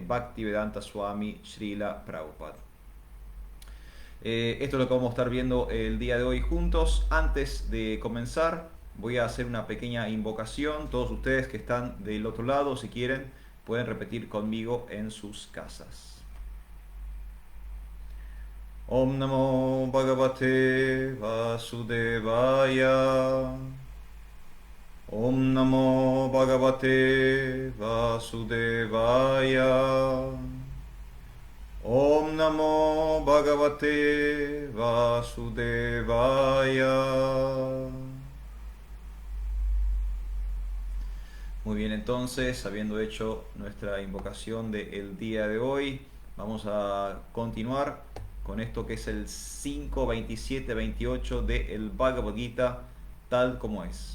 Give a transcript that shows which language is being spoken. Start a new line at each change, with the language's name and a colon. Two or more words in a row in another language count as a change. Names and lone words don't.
Spanish: Bhaktivedanta Swami Srila Prabhupada. Esto es lo que vamos a estar viendo el día de hoy juntos. Antes de comenzar, voy a hacer una pequeña invocación. Todos ustedes que están del otro lado, si quieren, pueden repetir conmigo en sus casas.
Sanskrit: Om Namo Bhagavate Vasudevaya. Om Namo Bhagavate Vasudevaya. Om Namo Bhagavate Vasudevaya.
Spanish: Muy bien, entonces, habiendo hecho nuestra invocación del día de hoy, vamos a continuar con esto que es el 5, 27, 28 del Bhagavad Gita tal como es.